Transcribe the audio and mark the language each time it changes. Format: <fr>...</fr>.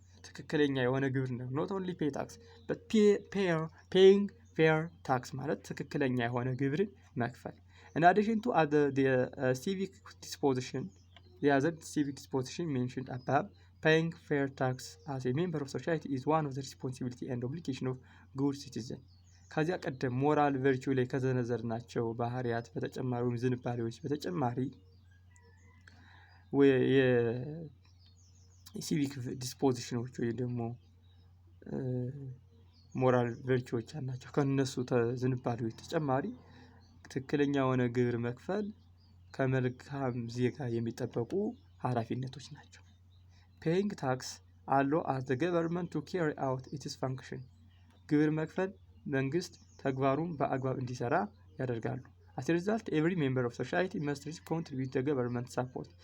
<am>ትክክለኛ የሆነ ግብር ነው።</am> <en>not only pay tax but paying fair tax</en> <am>ማለት ትክክለኛ የሆነ ግብርን መክፈል።</am> <en>in addition to the civic disposition, the other civic disposition mentioned above, paying fair tax as a member of society is one of the responsibility and obligation of good citizen.</en> <am>ከዚያ ቀደም ሞራል ቨርቹ ላይ ከዘነዘርናቸው ባህሪያት በተጨማሪ ወይም ዝንባሌዎች በተጨማሪ የሲቪክ ዲስፖዚሽኖች ወይ ደግሞ ሞራል ቨርቹዎች አላቸው። ከነሱ ዝንባሌዎች ተጨማሪ ትክክለኛ የሆነ ግብር መክፈል ከመልካም ዜጋ የሚጠበቁ ኃላፊነቶች ናቸው።</am> <en>ፔይንግ ታክስ allow as the government to carry out its function.</en> <am>ግብር መክፈል መንግስት ተግባሩን በአግባብ እንዲሰራ ያደርጋሉ።</am> <en>as a result every member of society must contribute to government support.</en>